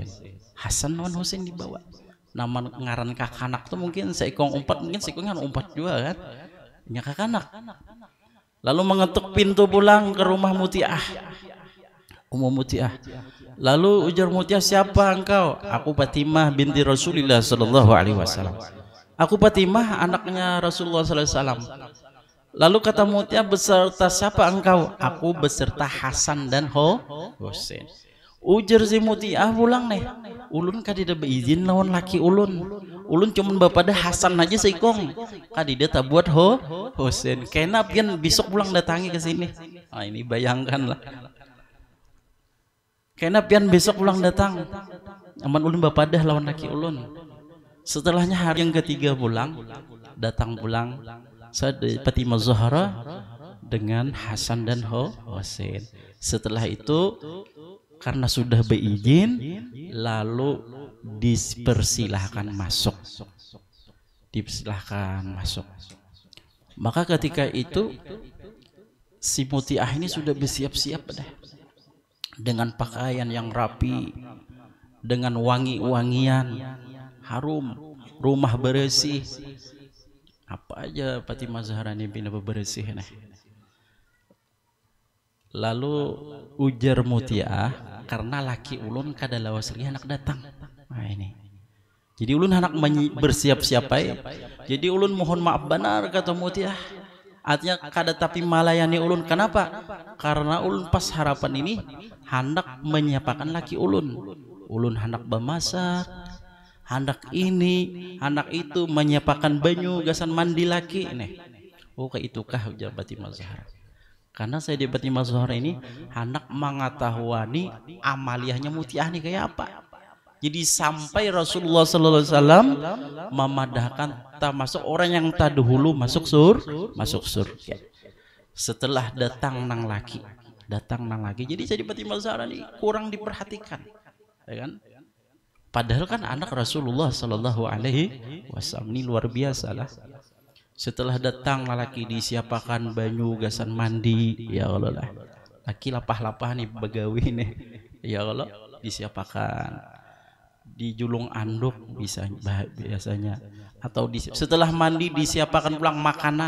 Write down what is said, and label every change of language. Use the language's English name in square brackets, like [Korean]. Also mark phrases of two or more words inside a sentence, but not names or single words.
[Banjar] Hasan wan Husain dibawa. Nama ngaran kakanak tuh mungkin seikong umpat, mungkin seikong kan umpat juga kan, nya kakanak. [Indonesian] Lalu mengetuk pintu pulang ke rumah Muti'ah, Ummu Muti'ah. Lalu ujar Muti'ah, siapa engkau? Aku Fatimah binti Rasulullah [Arabic] صلى الله عليه وسلم. [Indonesian] Aku Fatimah anaknya Rasulullah [Arabic] صلى الله عليه وسلم. [Indonesian] Lalu kata Muti'ah, beserta siapa engkau? [Banjar] Aku beserta Hasan dan Husain. Ujar si Muti'ah pulang nih, ulun kadida beizin lawan laki ulun cuman bapada Hasan aja seikong, kadida tak buat Husain. Kena pian besok pulang datangi ke sini. [Indonesian] Nah, ini bayangkan lah. [Banjar] Kena pian besok pulang datang, aman ulun bapadah lawan laki ulun. [Indonesian] Setelahnya hari yang ketiga pulang, datang pulang Fatimah Zahra dengan Hasan dan Husain. Setelah itu karena sudah beizin, lalu dipersilahkan masuk. Dipersilahkan masuk. Maka ketika itu si Muti'ah ini sudah bersiap-siap dengan pakaian yang rapi, dengan wangi-wangian, harum, rumah bersih. Apa aja Fatimah Zahra ini bina bersih nih. [Banjar] Lalu ujar Mutiah, karena laki ulun kada lawas lagi anak datang. [Indonesian] Nah ini. [Banjar] Jadi ulun hendak bersiap-siap aja. Jadi ulun mohon maaf benar kata Mutiah. Artinya kada tapi malayani ulun. [Indonesian] Kenapa? [Banjar] Karena ulun pas harapan ini hendak menyiapkan laki ulun. Ulun hendak bemasak, hendak ini, hendak itu, menyiapkan banyu, gasan mandi laki. [Indonesian] Nih. Oh kayak itukah ujar Batimah Zahra. Karena saya di Batimah Zahra ini hendak mengetahui amaliyahnya Mutiah nih kayak apa. Jadi sampai Rasulullah [Arabic] صلى الله عليه وسلم [Indonesian] memadahkan termasuk orang yang terdahulu masuk surga. Setelah datang nang laki. Jadi saya di Batimah Zahra ini kurang diperhatikan, ya kan? Padahal kan anak Rasulullah [Arabic] صلى الله عليه وسلم [Indonesian] ini luar biasa lah. [Banjar] Setelah datang laki disiapakan banyu gasan mandi, ya Allah lah. Laki lapah-lapah nih begawi nih, ya Allah disiapakan. Di julung anduk biasanya atau setelah mandi disiapakan pulang makanan.